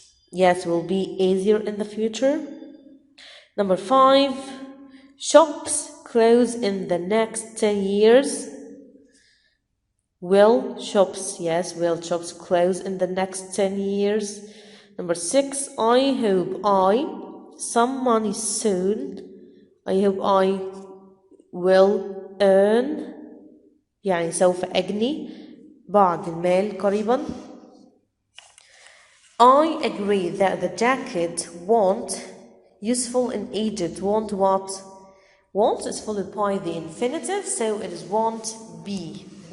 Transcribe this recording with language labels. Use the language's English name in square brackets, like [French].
[English] Yes, will be easier in the future. Number 5, shops close in the next 10 years. Will shops close in the next 10 years? Number 6, I hope some money soon. I hope I will earn, [Arabic] يعني سوف أجني بعض المال قريبا. [English] I agree that the jacket won't useful in Egypt. Won't what? Won't is followed by the infinitive, so it is won't be.